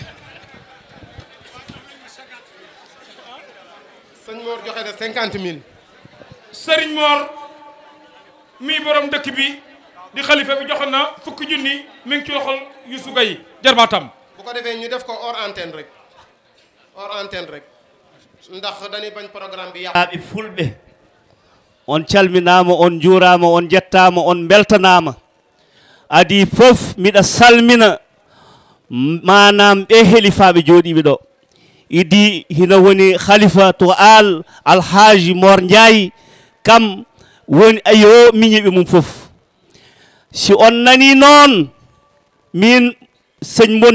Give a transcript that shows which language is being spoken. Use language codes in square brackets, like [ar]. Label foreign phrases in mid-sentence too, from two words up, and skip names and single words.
[wo] sëñ Mor joxe na 50000 Serigne Mor mii borom dëkk bi di xalifa bi joxe na fukki junni mi ngi ci loxol Youssou Gaye jarbaatam bu ko defee ñu def ko [fr] hors antenne [wo] rek ndax dañuy bañ programme bi yàqu. [ff] fulɓe on calminama on juurama on jettama on beltanama adi fof miɗa salmina manam ɓe helifaɓe jooɗiɓe ɗo idi hina woni khalifa to alhaji Mor Ndiaye kam woni ayo miñiɓe mum fof si on nani noon min seigne Mon